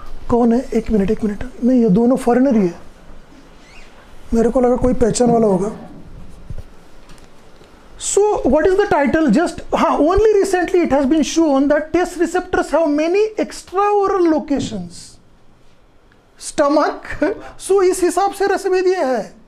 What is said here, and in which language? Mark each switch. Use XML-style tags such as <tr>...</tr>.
<hi>कौन है? एक मिनट नहीं, ये दोनों फॉरेनर ही है, मेरे को लगा कोई पहचान वाला होगा।</hi> <en>So what is the title? Just only recently it has been shown that taste receptors have many extraoral locations. Stomach.</en> <hi>So इस हिसाब से रसभेदीय है।</hi>